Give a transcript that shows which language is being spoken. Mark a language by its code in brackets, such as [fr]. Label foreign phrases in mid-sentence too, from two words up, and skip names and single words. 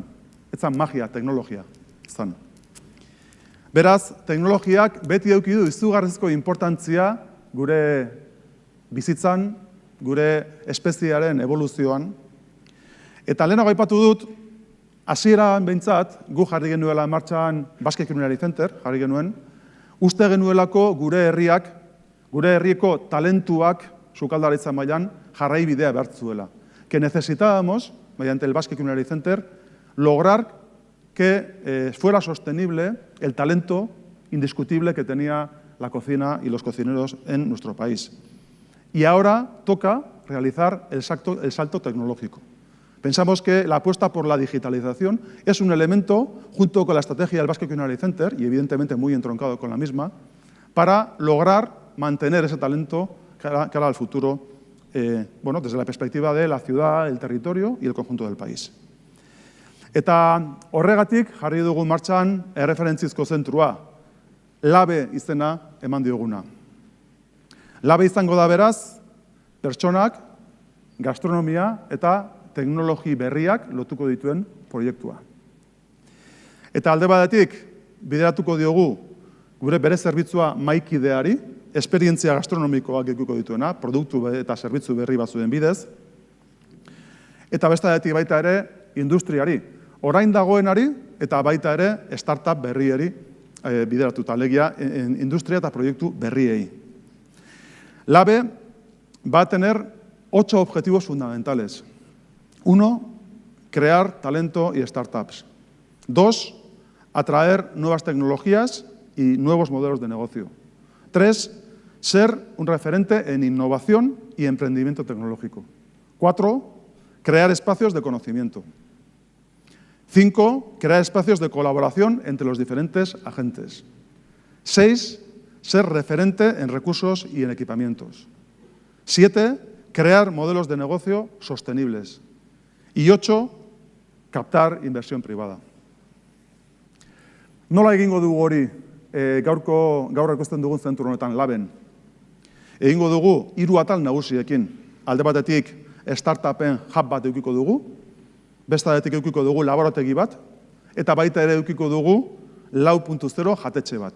[eu] Ez zan magia, teknologia zan. Beraz, teknologiak beti eduki du izugarrizko inportantzia gure bizitzan, gure espeziearen evoluzioan. Eta lehenago aipatu dut, hasieran behintzat, gu jarri genuela martxan Basque Culinary Center, jarri genuen, Uste genuelako gure herrieko talentuak sukaldaritza mailan jarraibidea bertzuela. [es] Que necesitábamos, mediante el Basque Culinary Center, lograr que fuera sostenible el talento indiscutible que tenía la cocina y los cocineros en nuestro país. Y ahora toca realizar el salto tecnológico. Pensamos que la apuesta por la digitalización es un elemento, junto con la estrategia del Basque Culinary Center, y evidentemente muy entroncado con la misma, para lograr mantener ese talento cara al futuro, desde la perspectiva de la ciudad, el territorio y el conjunto del país. [eu] Eta horregatik jarri dugu martxan erreferentzizko zentrua, LABE izena eman dioguna. LABE izango da beraz, pertsonak, gastronomia eta teknologi berriak lotuko dituen proiektua. Eta alde batetik, bideratuko diogu gure bere zerbitzua maikideari, esperientzia gastronomikoak edukiko dituena, produktu eta zerbitzu berri batzuen bidez, eta bestetik baita ere industriari, orain dagoenari eta baita ere startup berrieri bideratuta, alegia industria eta proiektu berriei. [es] LABE va a tener 8 objetivos fundamentales. 1, crear talento y startups. 2, atraer nuevas tecnologías y nuevos modelos de negocio. 3, ser un referente en innovación y emprendimiento tecnológico. 4, crear espacios de conocimiento. 5, crear espacios de colaboración entre los diferentes agentes. 6, ser referente en recursos y en equipamientos. 7, crear modelos de negocio sostenibles. Y 8, captar inversión privada. [eu] Nola egingo dugu hori gaur ikusten dugun zentru honetan LABEn? Egingo dugu 3 atal nagusiekin. Alde batetik startupen hub bat edukiko dugu, beste batetik edukiko dugu laborategi bat, eta baita ere edukiko dugu 4.0 jatetxe bat.